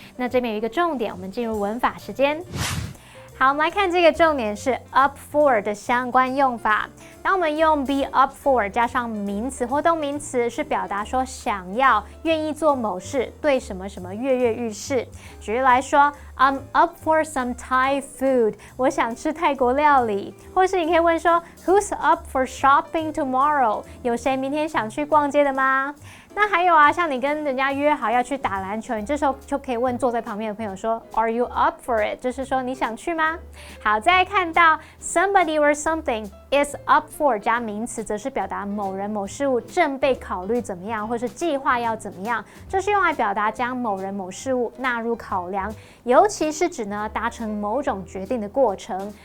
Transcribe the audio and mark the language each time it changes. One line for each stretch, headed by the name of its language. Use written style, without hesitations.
Chinese: 那这边有一个重点，我们进入文法时间。好，我们来看这个重点是 up for 的相关用法。当我们用 be up for 加上名词或动名词，是表达说想要、愿意做某事，对什么什么跃跃欲试。举例来说 ， I'm up for some Thai food，我想吃泰国料理。
English: 或是你可以问说，Who's up for shopping tomorrow？
Chinese: 有谁明天想去逛街的吗？那还有啊，像你跟人家约好要去打篮球，你这时候就可以问坐在旁边的朋友说 ， Are you up for it？就是说你想去吗？好，再来看到 somebody or something is up for 加名词，则是表达某人某事物正被考虑怎么样，或是计划要怎么样，这是用来表达将某人某事物纳入考量，尤其是指呢达成某种决定的过程。